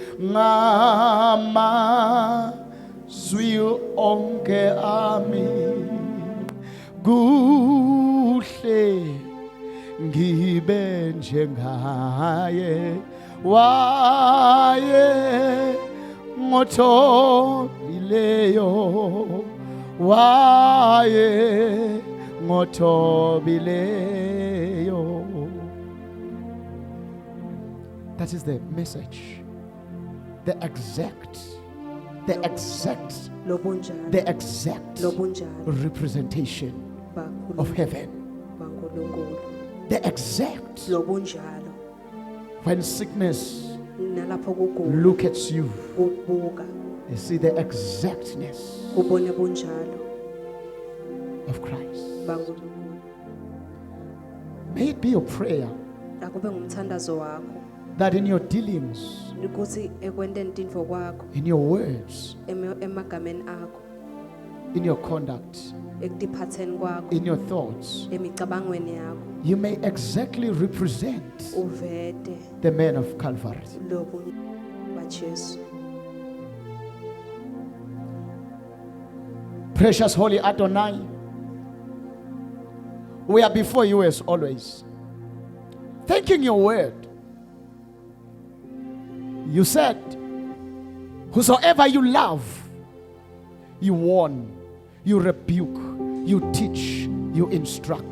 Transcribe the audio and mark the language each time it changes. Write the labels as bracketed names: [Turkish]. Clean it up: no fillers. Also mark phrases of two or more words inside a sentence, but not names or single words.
[Swati] ngamazwi onke ami kuhle ngibe njengaye waye ngothobileyo waye ngothobileyo. [English] That is the message. The exact [Swati] Lo bunjalo. [English] the exact [Swati] Lo bunjalo. [English] representation of heaven. [Swati] Bankulunkulu. [English] The exact. [Swati] Lo bunjalo. [English] When sickness [Swati] Nalapho kugula [English] look at you, [Swati] kubuka [English] you see the exactness [Swati] kubone bunjalo [English] of Christ. [Swati] bankulunkulu. [English] May it be your prayer [Swati] Akube ngumthandazo wakho [English] that in your dealings, [Swati] ukuthi ekwenteni tintfo kwakho [English] in your words, [Swati] emagameni akho, [English] in your conduct, [Swati] ekutiphatseni kwakho, [English] in your thoughts, [Swati] emicabangweni yakho, [English] you may exactly represent [Swati] uvete [English] the man of Calvary. [Swati] lobu baJesu. [English] Precious Holy Adonai, we are before you as always, thanking your word. You said, whosoever you love, you warn, you rebuke, you teach, you instruct.